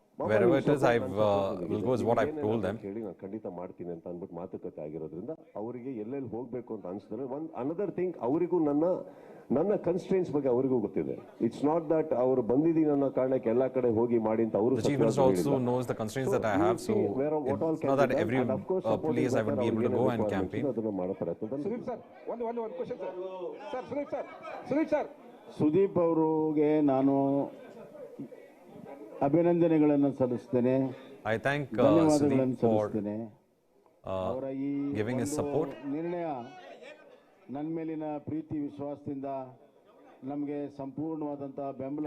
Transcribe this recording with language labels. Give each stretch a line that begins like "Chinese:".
English: Wherever it is, I will go is what I've told them.
Kannada: ಹೇಳಿ ನಾನು ಖಂಡಿತ ಮಾಡ್ತೀನಿ ಅಂತ ಅಂದ್ಬಿಟ್ಟು ಮಾತುಕತೆ ಆಗಿರೋದ್ರಿಂದ ಅವರಿಗೆ ಎಲ್ಲೆಲ್ಲಿ ಹೋಗ್ಬೇಕು ಅಂತ ಅನಿಸಿದ್ರೆ, ಒಂದು
English: another thing,
Kannada: ಅವರಿಗೂ ನನ್ನ ಕನ್ಸ್ಟ್ರೇನ್ಸ್ ಬಗ್ಗೆ ಅವರಿಗೂ ಗೊತ್ತಿದೆ.
English: it's not that
Kannada: ಅವರು ಬಂದಿದ್ದೀನಿ ಅನ್ನೋ ಕಾರಣಕ್ಕೆ ಎಲ್ಲಾ ಕಡೆ ಹೋಗಿ ಮಾಡಿ ಅಂತ ಅವರು.
English: The Chief Minister also knows the constraints that I have, so it's not that every place I would be able to go and campaign.
Kannada: Sudeep sir, ಒಂದು question sir. Sudeep sir, Sudeep ಅವರಿಗೆ ನಾನು ಅಭಿನಂದನೆಗಳನ್ನು ಸಲ್ಲಿಸ್ತೇನೆ.
English: I thank
Kannada: ಧನ್ಯವಾದಗಳನ್ನು
English: Sudeep for
Kannada: ಸಲ್ಲಿಸ್ತೇನೆ. ಅವರ ಈ
English: giving his support.
Kannada: ನಿರ್ಣಯ ನನ್ನ ಮೇಲಿನ ಪ್ರೀತಿ ವಿಶ್ವಾಸದಿಂದ ನಮಗೆ ಸಂಪೂರ್ಣವಾದಂತಹ ಬೆಂಬಲ.